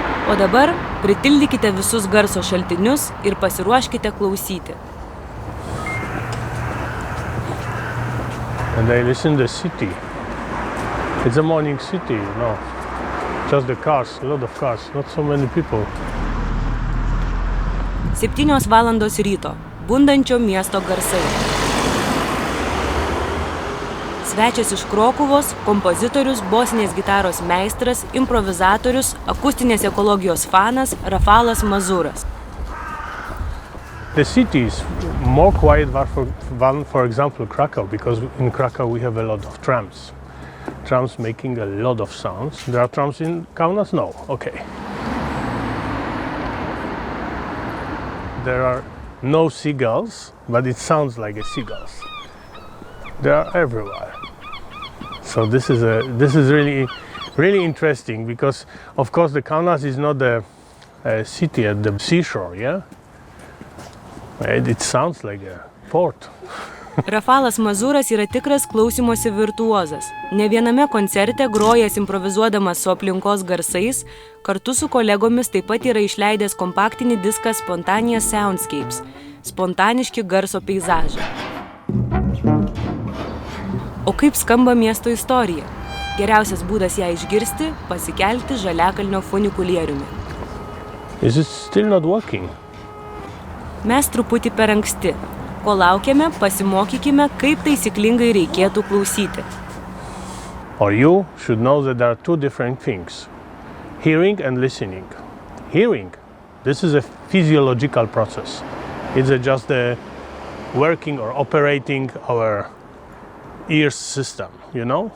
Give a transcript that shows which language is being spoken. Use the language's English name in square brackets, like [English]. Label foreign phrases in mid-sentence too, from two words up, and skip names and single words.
[Lithuanian] O dabar pritildykite visus garso šaltinius ir pasiruoškite klausyti. [English] And I listen to the city. It's a morning city, you know. Just the cars, a lot of cars, not so many people. [Lithuanian] 7 valandos ryto. Bundančio miesto garsai. Svečias iš Krokuvos, kompozitorius, bosinės gitaros meistras, improvizatorius, akustinės ekologijos fanas Rafalas Mazuras. [English] The city is more quiet than, for example, Krakow, because in Krakow we have a lot of trams. Trams making a lot of sounds. There are trams in Kaunas? No. Okay. There are no seagulls, but it sounds like a seagulls. They are everywhere. So this is really interesting, because of course the Kaunas is not a city at the seashore, yeah? It sounds like a port. [Lithuanian] Rafalas Mazuras yra tikras klausymosi virtuozas. Ne viename koncerte grojęs improvizuodamas su aplinkos garsais, kartu su kolegomis taip pat yra išleidęs kompaktinį diską Spontaneos Soundscapes – spontaniški garso peizažai. O kaip skamba miesto istorija? Geriausias būdas ją išgirsti – pasikelti žaliakalnio funikulieriumi. [English] Is it still not working? [Lithuanian] Mes truputį per anksti. Ko laukiame, pasimokykime, kaip taisyklingai reikėtų klausyti. [English] Or you should know that there are two different things. Hearing and listening. Hearing, this is a physiological process. It's just the working or operating our ear system, you know?